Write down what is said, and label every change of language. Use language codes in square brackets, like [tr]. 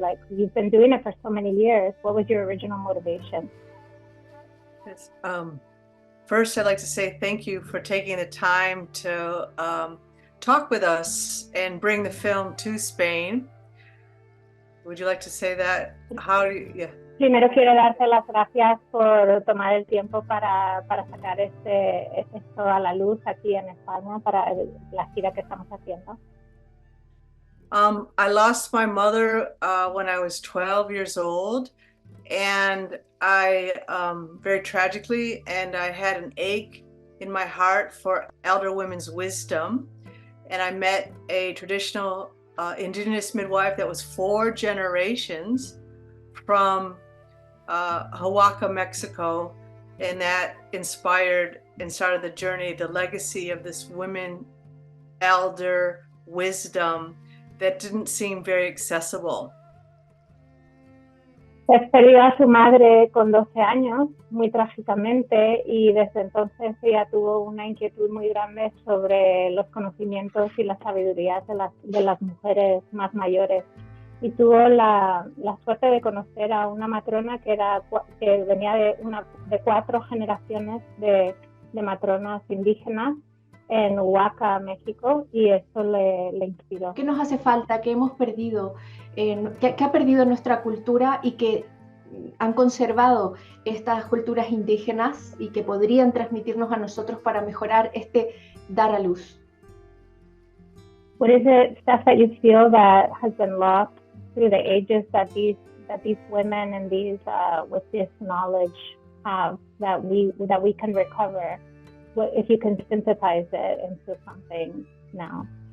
[en] Like, you've been doing it for so many years. What was your original motivation? Yes, first, I'd like to say thank you for taking the time to talk with us and bring the film to Spain. Would you like to say that? [es] Primero quiero darte las gracias por tomar el tiempo para sacar esto a la luz aquí en España para la gira que estamos haciendo. [en] I lost my mother when I was 12 years old, and I very tragically, and I had an ache in my heart for elder women's wisdom. And I met a traditional indigenous midwife that was 4 generations from Oaxaca, Mexico, and that inspired and started the journey, the legacy of this women elder wisdom that didn't seem very accessible. [es] Pues perdió a su madre con 12 años, muy trágicamente, y desde entonces ella tuvo una inquietud muy grande sobre los conocimientos y las sabidurías de las mujeres más mayores. Y tuvo la suerte de conocer a una matrona que venía de 4 generaciones de matronas indígenas en Oaxaca, México, y eso le inspiró. ¿Qué nos hace falta? ¿Qué hemos perdido? ¿Qué ha perdido nuestra cultura y que han conservado estas culturas indígenas y que podrían transmitirnos a nosotros para mejorar este dar a luz? [en] What is it, stuff that you feel that has been lost through the ages that these women and these with this knowledge have that we can recover? If you can synthesize it into something now.